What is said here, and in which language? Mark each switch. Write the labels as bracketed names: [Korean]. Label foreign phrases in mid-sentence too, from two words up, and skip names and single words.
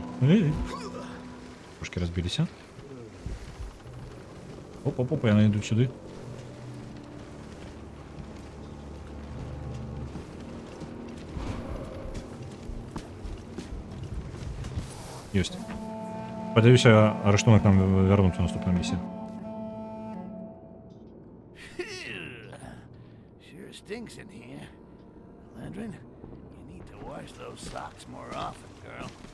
[Belarusian] Трошки разбіліся. Оп-оп-оп, яны ідуць сюды. Ёсць. Спадзяюся, арыштунак нам вярнуць у наступнай місіі. [English] Sure stinks in here. Landrin, you need to wash those socks more often, girl.